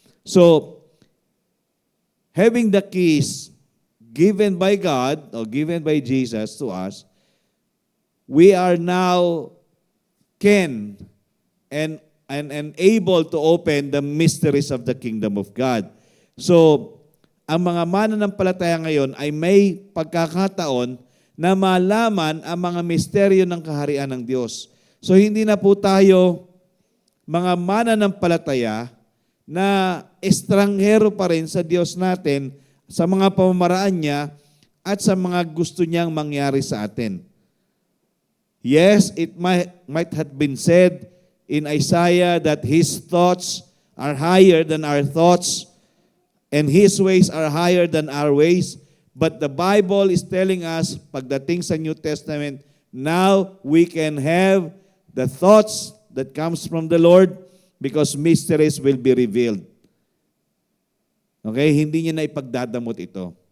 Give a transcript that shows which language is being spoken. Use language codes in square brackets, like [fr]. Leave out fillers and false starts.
[en] So, having the keys given by God or given by Jesus to us, we are now can and able to open the mysteries of the kingdom of God. [tl] So, ang mga mananampalataya ngayon ay may pagkakataon na malaman ang mga misteryo ng kaharian ng Diyos. So, hindi na po tayo mga mananampalataya na estranghero pa rin sa Diyos natin, sa mga pamamaraan niya, at sa mga gusto niyang mangyari sa atin. [en] Yes, it might have been said in Isaiah that His thoughts are higher than our thoughts, and His ways are higher than our ways. But the Bible is telling us, [tl] pagdating sa [en] New Testament, now we can have the thoughts that comes from the Lord because mysteries will be revealed. Okay? [tl] Hindi niya na ipagdadamot ito.